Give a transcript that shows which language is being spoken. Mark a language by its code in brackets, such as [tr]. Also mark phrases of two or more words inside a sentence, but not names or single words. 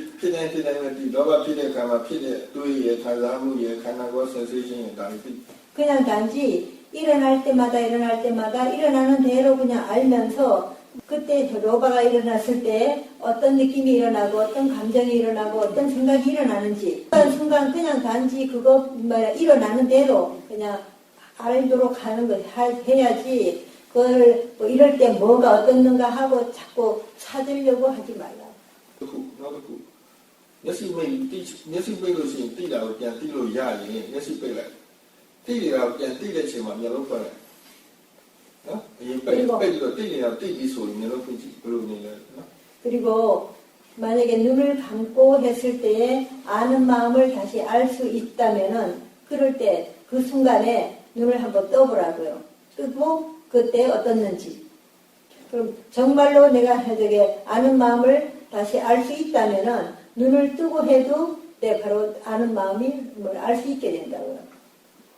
[ko] 그냥 단지 일어날 때마다 일어나는 대로 그냥 알면서 그때 로바가 일어났을 때 어떤 느낌이 일어나고 어떤 감정이 일어나고 어떤 생각이 일어나는지 그런 순간 그냥 단지 그거 일어나는 대로 그냥 알도록 하는 거 해야지 그걸 뭐 이럴 때 뭐가 어떻는가 하고 자꾸 찾으려고 하지 말라. [my] မျက်စိပိတ်လို့ရှိရင်တိတာကိုပြန်တိလို့ရရင်မျက်စိပိတ်လိုက်တိနေတာကိုပြန်တိတဲ့အချိန်မှာမျက်လုံးဖွင့်လိုက်နော်အရင်ပိတ်ပြီးတော့တိနေတာတိပြီးဆိုရင်မျက်လုံးဖွင့်ကြည့်ဘယ်လိုနေလဲနော် [ko] 그리고 만약에 눈을 감고 했을 때에 아는 마음을 다시 알 수 있다면은 그럴 때 그 순간에 눈을 한번 떠보라고요. 뜨고 그때 어떻는지. 그럼 정말로 내가 저게 아는 마음을 다시 알 수 있다면은 눈을 뜨고 해도 내 바로 아는 마음이 알 수 있게 된다고요.